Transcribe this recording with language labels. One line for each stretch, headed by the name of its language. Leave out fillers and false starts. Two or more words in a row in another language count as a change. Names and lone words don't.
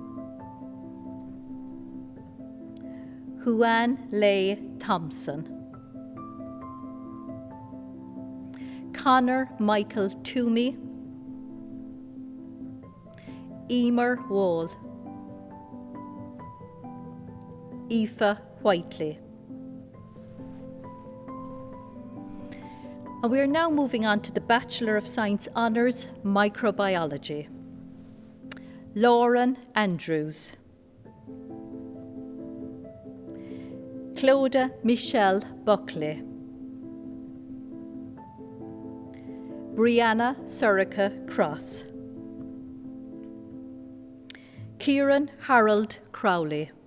English: Huan Leigh Thompson. Connor Michael Toomey. Emer Wall. Aoife Whiteley. And we are now moving on to the Bachelor of Science Honours Microbiology. Lauren Andrews. Clodagh Michelle Buckley. Brianna Surica Cross. Kieran Harold Crowley.